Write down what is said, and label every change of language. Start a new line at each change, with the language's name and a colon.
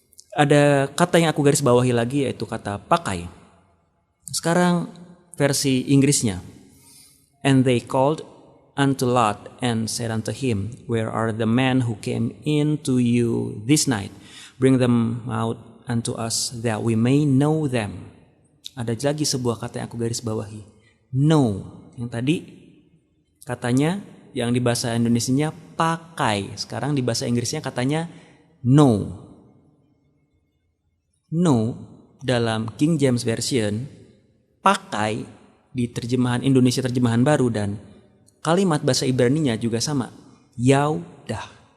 Indonesian: Ada kata yang aku garis bawahi lagi, yaitu kata pakai. Sekarang versi Inggrisnya.
English: And they called unto Lot and said unto him, where are the men who came in to you this night? Bring them out unto us that we may know them.
Indonesian: Ada lagi sebuah kata yang aku garis bawahi. Know. Yang tadi katanya yang di bahasa Indonesianya pakai. Sekarang di bahasa Inggrisnya katanya know. Know dalam King James Version, pakai di terjemahan Indonesia terjemahan baru, dan kalimat bahasa Ibraninya juga sama. Yaudah.